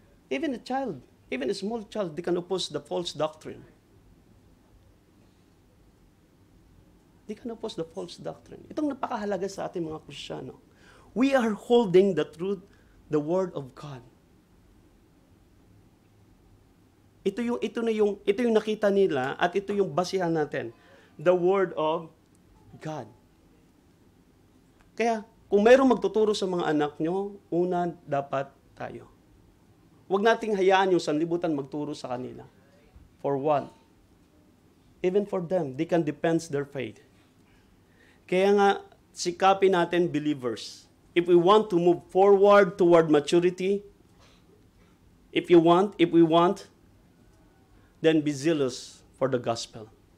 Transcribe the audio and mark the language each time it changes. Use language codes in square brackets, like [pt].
[en] Even a small child, they can oppose the false doctrine. They can oppose the false doctrine. [tl] Itong napakahalaga sa ating mga Kristiyano. [en] We are holding the truth, the Word of God. [tl] Ito yung nakita nila at ito yung basihan natin. [en] The Word of God. [tl] Kaya, kung mayroong magtuturo sa mga anak nyo, una, dapat tayo. Huwag nating hayaan yung sanlibutan magturo sa kanila. [en] For one, even for them, they can defend their faith. [tl] Kaya nga, sikapin natin [en] believers. If we want to move forward toward maturity, if we want, then be zealous for the gospel.